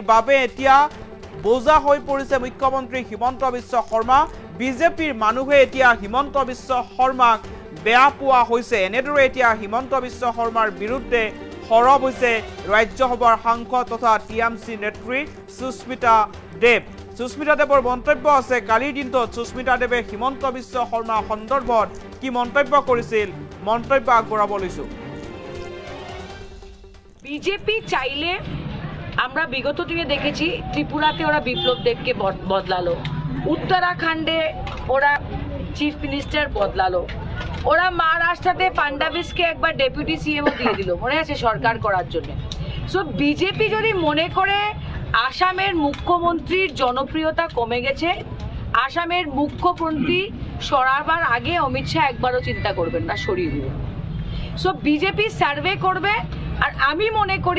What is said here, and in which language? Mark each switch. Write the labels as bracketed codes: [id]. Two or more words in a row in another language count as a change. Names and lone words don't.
[as] বাবে এতিয়া বোজা হৈ পৰিছে মুখ্যমন্ত্ৰী হিমন্ত বিশ্ব শৰ্মা বিজেপিৰ মানুহে এতিয়া হিমন্ত বিশ্ব শৰ্মাক বেয়া পোৱা হৈছে এনেদৰে এতিয়া হিমন্ত বিশ্ব শৰ্মাৰ বিৰুদ্ধে সৰব হৈছে ৰাজ্যসভাৰ সাংসদ তথা টিএমচি নেত্ৰী সুস্মিতা দেৱ সুস্মিতা দেৱৰ মন্তব্য আছে কালিৰ দিনটোত সুস্মিতা দেৱে হিমন্ত বিশ্ব শৰ্মা সন্দৰ্ভত কি মন্তব্য কৰিছিল মন্তব্য আগবঢ়াব লৈছো [bn] বিজেপি চাইলে আমরা বিগত দিনে দেখেছি ত্রিপুরাতে ওরা বিপ্লব দেবকে বদলালো উত্তরাখণ্ডে ওরা চিফ মিনিস্টার বদলালো ওরা মহারাষ্ট্রতে ফাডনাভিসকে একবার ডেপুটি সিএমও দিয়ে দিল মনে আছে সরকার করার জন্য সো বিজেপি যদি মনে করে আসামের মুখ্যমন্ত্রীর জনপ্রিয়তা কমে গেছে আসামের মুখ্যমন্ত্রী সরাবার আগে অমিত শাহ একবারও চিন্তা করবেন না সরিয়ে দিবেন সো বিজেপি সার্ভে করবে আর আমি মনে করি